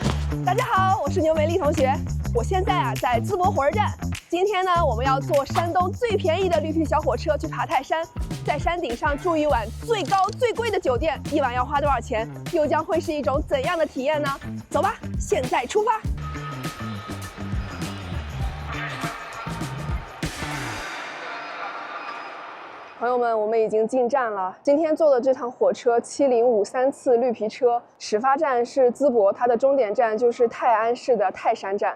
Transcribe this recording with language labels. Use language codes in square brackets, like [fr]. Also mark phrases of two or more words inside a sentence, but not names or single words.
[zh] 大家好，我是牛美丽同学，我现在在淄博火车站。今天呢，我们要坐山东最便宜的绿皮小火车去爬泰山，在山頂上住一晚最高最贵的酒店，一晚要花多少錢？又將會是一種怎樣的體驗呢？走吧，現在出發。朋友們，我們已經進站了。今天坐的這趟火車7053次綠皮車，始發站是淄博，它的終點站就是泰安市的泰山站。